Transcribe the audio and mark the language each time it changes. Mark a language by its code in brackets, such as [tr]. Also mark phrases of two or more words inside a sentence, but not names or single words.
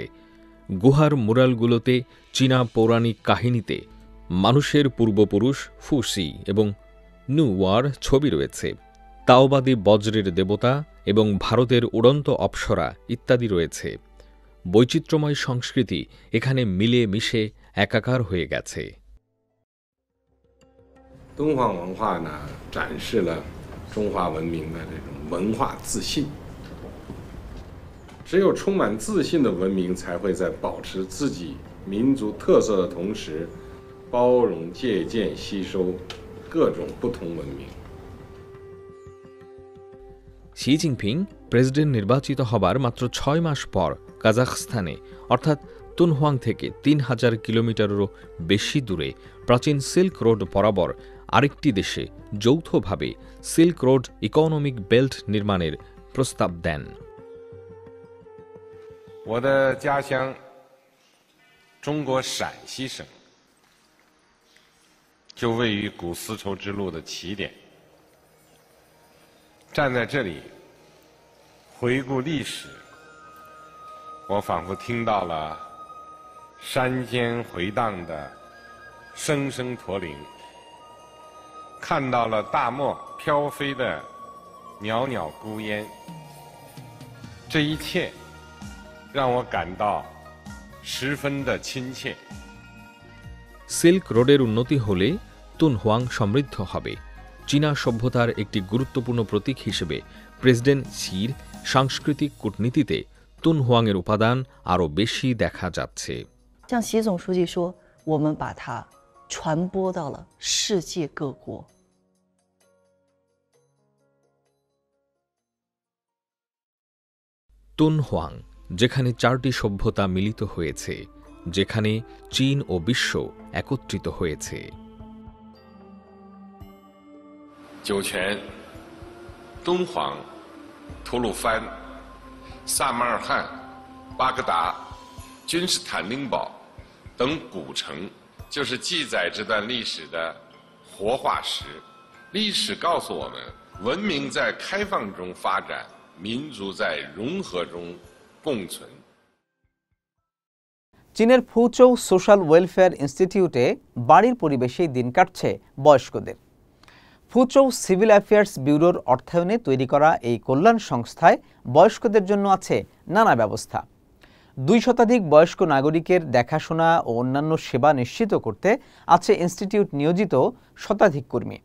[bn] গুহার মুরালগুলোতে চীনা পৌরাণিক কাহিনীতে মানুষের পূর্বপুরুষ ফুসি এবং নুওয়ার ছবি রয়েছে। তাওবাদী বজ্রের দেবতা এবং ভারতের উড়ন্ত অপ্সরা ইত্যাদি রয়েছে। বৈচিত্র্যময় সংস্কৃতি এখানে মিলে মিশে একাকার হয়ে গেছে। [zh] 敦煌文化呢，展示了中华文明的这种文化自信。只有充满自信的文明，才会在保持自己民族特色的同时，包容、借鉴、吸收各种不同文明。 [bn] শি জিনপিং প্রেসিডেন্ট নির্বাচিত হবার মাত্র 6 মাস পর কাজাখস্তানে অর্থাৎ তুনহুয়াং থেকে 3000 কিলোমিটারেরও বেশি দূরে প্রাচীন সিল্ক রোড বরাবর আরেকটি দেশে যৌথভাবে সিল্ক রোড ইকোনমিক বেল্ট নির্মাণের প্রস্তাব দেন। [zh] 我的家乡中国陕西省就位于古丝绸之路的起点。站在这里回顾历史，我仿佛听到了山间回荡的声声驼铃，看到了大漠飘飞的袅袅孤烟。这一切让我感到十分的亲切。 [bn] সিল্ক রোডের উন্নতি হলে তুনহুয়াং সমৃদ্ধ হবে। চীনা সভ্যতার একটি গুরুত্বপূর্ণ প্রতীক হিসেবে প্রেসিডেন্ট শির সাংস্কৃতিক কূটনীতিতে তুনহুয়াংয়ের উপাদান আরও বেশি দেখা যাচ্ছে। [zh] 像习总书记说，我们把它传播到了世界各国。 [bn] তুনহুয়াং, যেখানে 4টি সভ্যতা মিলিত হয়েছে, যেখানে চীন ও বিশ্ব একত্রিত হয়েছে। [zh] 酒泉、敦煌吐鲁番、萨马尔罕、巴格达、君士坦丁堡等古城，就是记载这段历史的活化石。历史告诉我们，文明在开放中发展，民族在融合中共存。 [bn] চীনের ফুচৌ সোশ্যাল ওয়েলফেয়ার ইনস্টিটিউটে বাড়ির পরিবেশেই দিন কাটছে বয়স্কদের। ফুচৌ সিভিল অ্যাফেয়ার্স ব্যুরোর অর্থায়নে তৈরি করা এই কল্যাণ সংস্থায় বয়স্কদের জন্য আছে নানা ব্যবস্থা। 2 শতাধিক বয়স্ক নাগরিকের দেখাশোনা ও অন্যান্য সেবা নিশ্চিত করতে আছে ইনস্টিটিউট নিয়োজিত শতাধিক কর্মী।